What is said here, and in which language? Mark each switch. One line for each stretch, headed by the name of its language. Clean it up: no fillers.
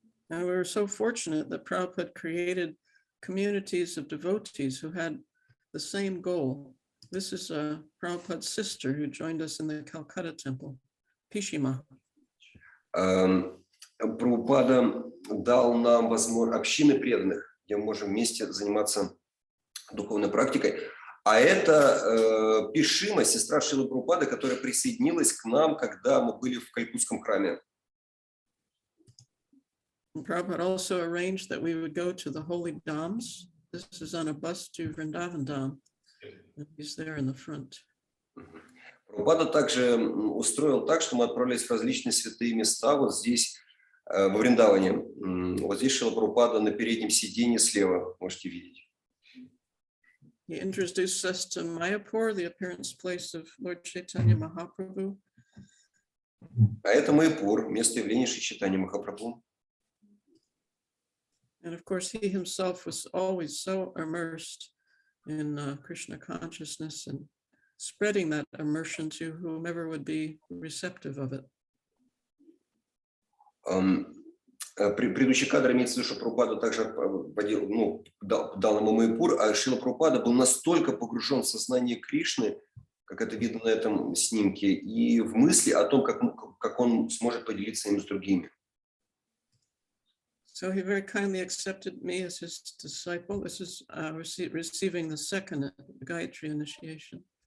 English: And we were so fortunate that Prabhupada created communities of devotees who had the same goal. This is Prabhupada's sister who joined us in the Calcutta temple, Pishima.
Russian: Прабхупада дал нам возможность общины преданных, где мы можем вместе заниматься духовной практикой. А это Пишима, сестра Шрилы Прабхупады, которая присоединилась к нам, когда мы были в Калькутском храме.
English: And Prabhupada also arranged that we would go to the holy dhams. This is on a bus to Vrindavan Dham. And he's there in the front.
Russian: Прабхупада также устроил так, что мы отправились в различные святые места. Вот здесь, во Вриндаване. Вот здесь Шрила Прабхупада на переднем сиденье слева, можете видеть.
English: He introduced us to Mayapur, the appearance place of Lord Chaitanya Mahaprabhu.
Russian: А это Майяпур, место явления Шри Чайтаньи Махапрабху.
English: And of course, he himself was always so immersed in Krishna consciousness and spreading that immersion to whomever would be receptive of it.
Russian: Предыдущий кадр имеется в виду, что Прабхупада также дал ему Майяпур, а Шрила Прабхупада был настолько погружен в сознание Кришны, как это видно на этом снимке, и в мысли о том, как он сможет поделиться им с другими.
English: So he very kindly accepted me as his disciple. This is receiving the second Gayatri initiation.